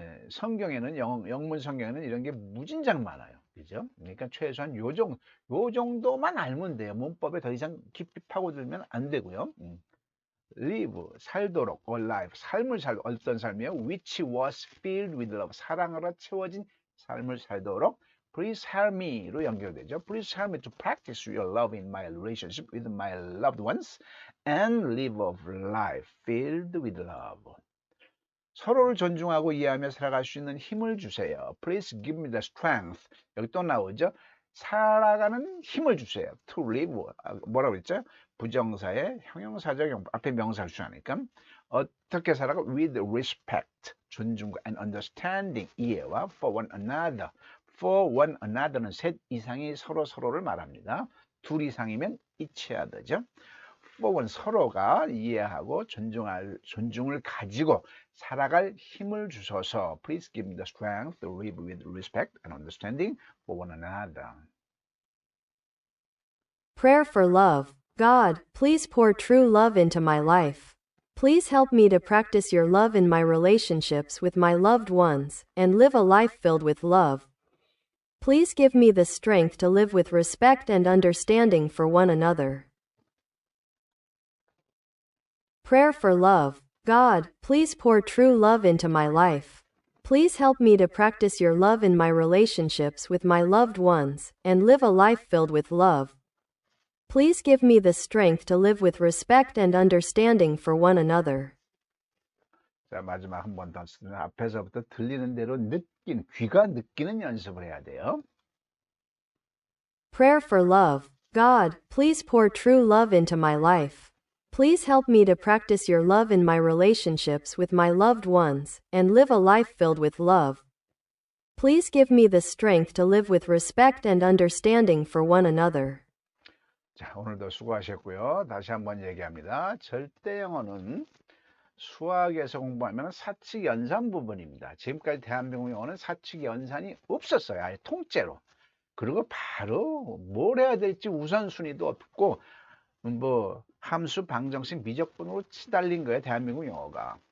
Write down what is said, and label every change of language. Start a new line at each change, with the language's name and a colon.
Korean: 성경에는 영문 성경에는 이런 게 무진장 많아요. 그죠? 그러니까 최소한 요 정도만 알면 돼요. 문법에 더 이상 깊이 파고들면 안 되고요. live, 살도록, alive, 삶을 살도록, 어떤 삶이에요?
English: which was filled with love,
Korean: 사랑으로 채워진 삶을 살도록
English: Please help me로
Korean: 연결되죠.
English: Please help me to practice your love in my relationship with my loved ones and live a life filled with love.
Korean: 서로를 존중하고 이해하며 살아갈 수 있는 힘을 주세요.
English: Please give me the strength.
Korean: 여기 또 나오죠. 살아가는 힘을 주세요.
English: To live.
Korean: 뭐라고 그랬죠? 부정사의 형용사적 앞에 명사를 주하니까 어떻게 살아가?
English: With respect.
Korean: 존중과
English: and understanding.
Korean: 이해와
English: for one another. For one another
Korean: 는 셋 이상이 서로를 말합니다. 둘 이상이면
English: each other
Korean: 죠.
English: For one,
Korean: 서로가 이해하고 존중을 가지고 살아갈 힘을 주셔서
English: Please give me the strength to live with respect and understanding for one another. Prayer for love. God, please pour true love into my life. Please help me to practice your love in my relationships with my loved ones and live a life filled with love. Please give me the strength to live with respect and understanding for one another. Prayer for love. God, please pour true love into my life. Please help me to practice your love in my relationships with my loved ones and live a life filled with love. Please give me the strength to live with respect and understanding for one another.
Korean: 자, 마지막 한 번 더 앞에서부터 들리는 대로 귀가 느끼는 연습을 해야 돼요. Prayer for love. God, please pour true love into my life. Please help me to practice your love in my relationships with my loved ones and live a life filled with love. Please give me the strength to live with respect and understanding for one another. 자, 오늘도 수고하셨고요. 다시 한번 얘기합니다. 절대 영어는 수학에서 공부하면 사칙 연산 부분입니다. 지금까지 대한민국 영어는 사칙 연산이 없었어요. 아예 통째로. 그리고 바로 뭘 해야 될지 우선순위도 없고 뭐 함수 방정식 미적분으로 치달린 거예요. 대한민국 영어가.